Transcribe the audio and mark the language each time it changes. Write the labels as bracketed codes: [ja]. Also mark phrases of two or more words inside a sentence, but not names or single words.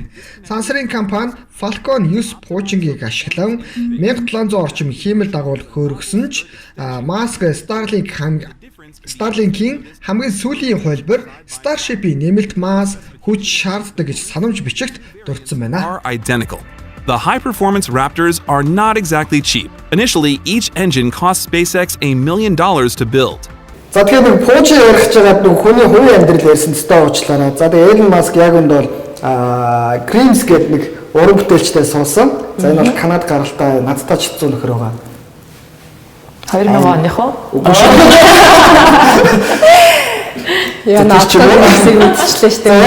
[mn] Сансрын компани Falcon 9 пуужингийг ашиглан 1700 орчим хиймэл дагуул хөөргсөн ч Musk Starlink-ийн хамгийн сүүлийн хөлбөр Starship-ийн нэмэлт масс хүч шаарддаг гэж санамж бичигт дурдсан байна. [en] Are identical. The high-performance Raptors are not exactly cheap. Initially, each engine cost SpaceX $1 million to build. [mn] За тэгэхээр нэг пуужи ярих гэж байгаа нэг хүний хувийн амьдрал ярьсан төстэй уучлаарай. За тэгээ Elon Musk яг энэ бол Grimes гэдэг нэг уран бүтээлчтэй суусан. За энэ бол Канад гаралтай надтай ч хэцүү нөхөр байгаа. 2000 оных уу? Яа наадмыг мэдчихлээ шүү дээ.